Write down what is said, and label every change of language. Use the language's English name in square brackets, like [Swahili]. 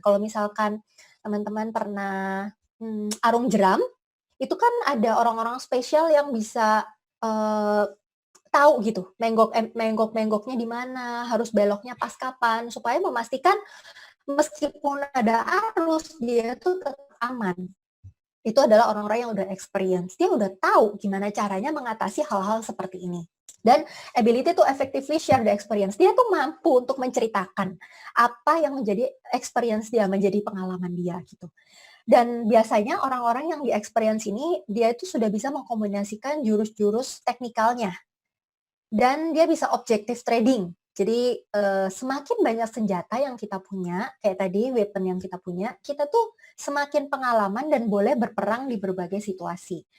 [Indonesian] Kalau misalkan teman-teman pernah arung jeram, itu kan ada orang-orang spesial yang bisa tahu gitu, menggoknya di mana, harus beloknya pas kapan, supaya memastikan meskipun ada arus, dia tuh tetap aman. Itu adalah orang-orang yang udah experience. Dia udah tahu gimana caranya mengatasi hal-hal seperti ini. [English] Dan ability to effectively share the experience. [Indonesian] Dia tuh mampu untuk menceritakan apa yang menjadi experience dia, menjadi pengalaman dia gitu. Dan biasanya orang-orang yang di experience ini, dia itu sudah bisa mengkombinasikan jurus-jurus teknikalnya. Dan dia bisa objective trading. Jadi semakin banyak senjata yang kita punya, kayak tadi weapon yang kita tuh semakin pengalaman dan boleh berperang di berbagai situasi.